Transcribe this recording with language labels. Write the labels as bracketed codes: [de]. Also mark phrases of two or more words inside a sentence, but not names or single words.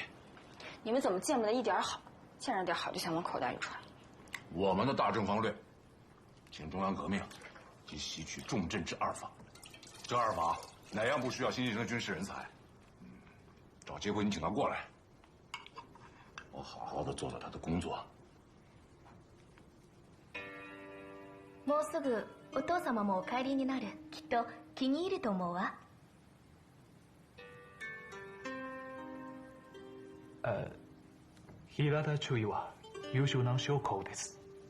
[zh] 你们怎么见不得一点好，见着点好就想往口袋里揣？我们的大政方略，请中央革命及吸取重镇之二法。这二法哪样不需要新进的军事人才？找机会你请他过来，我好好的做做他的工作。 [ja] もうすぐお父様もお帰りになる。きっと気に入ると思うわ。平田中尉は優秀な将校です。